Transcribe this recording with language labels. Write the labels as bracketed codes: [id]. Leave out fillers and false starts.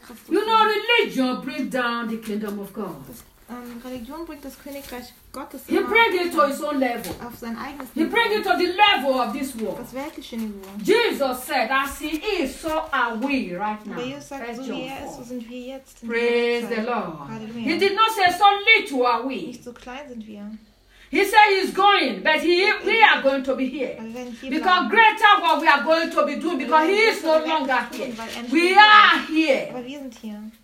[en] You know, religion brings down the kingdom of God. [de] Religion bringt das Königreich Gottes. [en] He bring it to his own level. [de] Auf sein eigenes [en] Niveau. He bring it to the level of this world. [de] Das weltliche Niveau. [en] Jesus said, as he is, so are we right now. [de] Jesus sagt, so wie er ist, so sind wir jetzt. [en] Praise the Lord. Halleluja. He did not say, so little are we. [de] Nicht so klein sind wir. [en] He said he's going, but we are going to be here. Because greater what we are going to be doing, because he is no longer here. We are here. [de] Aber wir sind hier.